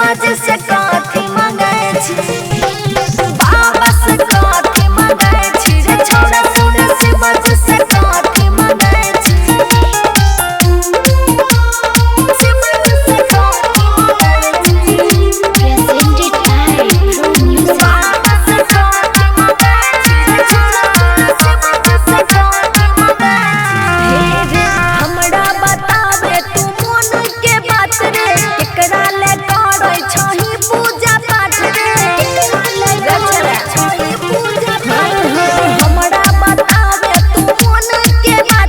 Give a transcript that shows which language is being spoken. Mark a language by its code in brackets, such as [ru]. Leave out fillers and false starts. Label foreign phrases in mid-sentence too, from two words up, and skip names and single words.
[mai] से काथी मंगाए छी बाबा से काथी मंगाए छी रे छोरा सुन शिवज से काथी मंगाए छी शिवज से काथी मंगाए छी [en] presented by True Music. [mai] बाबा से काथी मंगाए छी रे छोरा सुन शिवज से काथी मंगाए छी हे रे हमरा बतावे तू मन के बात रे एकरा ले करै छही पूजा पाठ रे एकरा ले करै छही पूजा पाठ हमरा बतावे तू मन के बात